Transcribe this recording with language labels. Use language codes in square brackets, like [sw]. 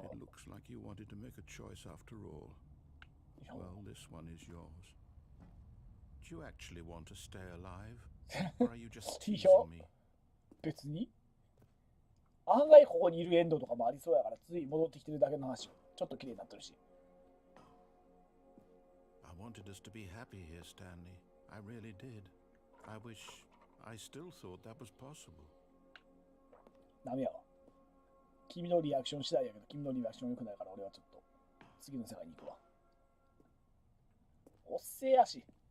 [en] It looks like you wanted to make a choice after all. Well, this one is yours. Do you actually want to stay alive? Or are you just teasing me? [ja] 別に案外ここにいるエンドとかもありそうやからつい戻ってきてるだけの話。ちょっと綺麗になってるし。 [en] I wanted us to be happy here, Stanley. I really did. I wish I still thought that was possible. [ja] ダメやわ。君のリアクション次第やけど、君のリアクション良くないから俺はちょっと次の世界に行くわ。おっせえやし。